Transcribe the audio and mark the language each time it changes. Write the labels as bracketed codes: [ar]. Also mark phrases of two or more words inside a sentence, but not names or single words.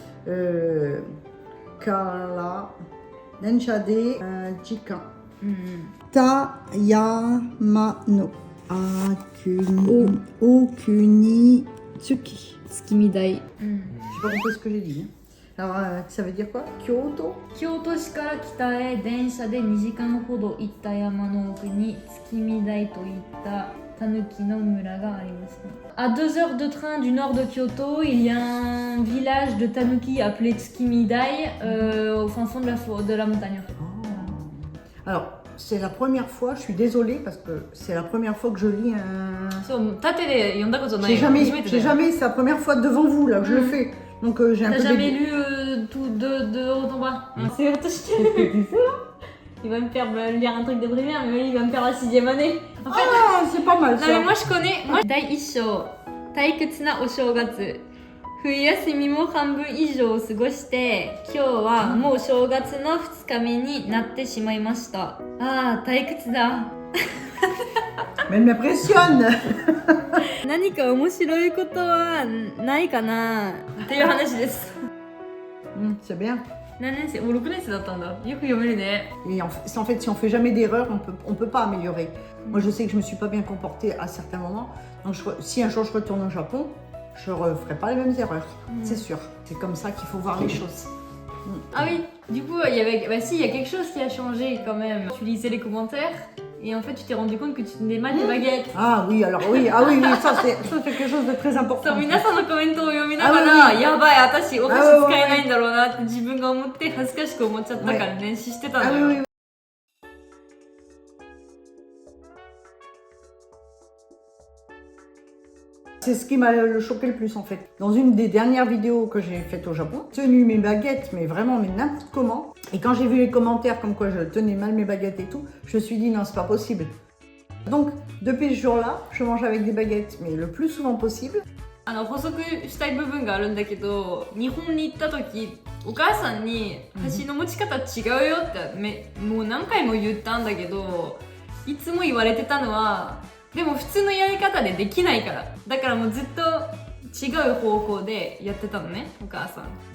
[ja] から、電車で、時間. Tayamano. 奥に月. Tsukimidai. [fr] J'ai pas compris ce que j'ai dit. Alors, ça veut dire quoi? Kyoto? [ja] 京都市から北へ電車で2時間ほど行った山の奥に月見台といったタヌキの村があります。 [fr] À 2 heures de train du nord de Kyoto, il y a un village de tanuki appelé Tsukimidai au fin fond de la montagne. En fait. Oh. Alors, c'est la première fois, je suis désolée parce que c'est la première fois que je lis un. J'ai jamais, c'est la première fois devant vous là que je le fais. Donc j'ai un peu. T'as jamais lu tout de haut en bas? C'est il va me faire lire un truc de primaire, mais il va me faire la 6e année. En fait, c'est pas mal ça. Non, mais moi je connais. Moi, [ja] 第1章、退屈なお正月。冬休みも半分以上を過ごして、今日はもう正月の2日目になってしまいました。ああ、退屈だ。 [fr] Mais elle m'impressionne. [ja] 何か面白いことはないかなっていう話です。 [fr] C'est bien. [ja] 何年生？もう6年生だったんだ。よく読めるね。 [fr] Et en fait, si on fait jamais d'erreur, on peut pas améliorer. Moi, je sais que je me suis pas bien comportée à certains moments. Donc, si un jour je retourne au Japon, je referai pas les mêmes erreurs. C'est sûr. C'est comme ça qu'il faut voir les choses. Ah oui. Du coup, il y avait, il y a quelque chose qui a changé quand même. Tu lisais les commentaires. Et en fait, tu t'es rendu compte que tu tenais mal tes baguettes. Ah oui, alors oui, ça c'est quelque chose de très important. 皆さんのコメントを読みながら、やばい、私お箸使えないんだろうなって自分が思って恥ずかしく思っちゃったから練習してたんだよ。 C'est ce qui m'a choqué le plus en fait. Dans une des dernières vidéos que j'ai faites au Japon, j'ai tenu mes baguettes, mais vraiment mais n'importe comment. Et quand j'ai vu les commentaires comme quoi je tenais mal mes baguettes et tout, je me suis dit non, c'est pas possible. Donc depuis ce jour-là, je mange avec des baguettes, mais le plus souvent possible. [ja] 補足したい部分があるんだけど、日本に行った時、お母さんに箸の持ち方違うよってもう何回も言ったんだけど、いつも言われてたのは、でも普通のやり方でできないから。だからもうずっと違う方向でやってたのね、お母さん。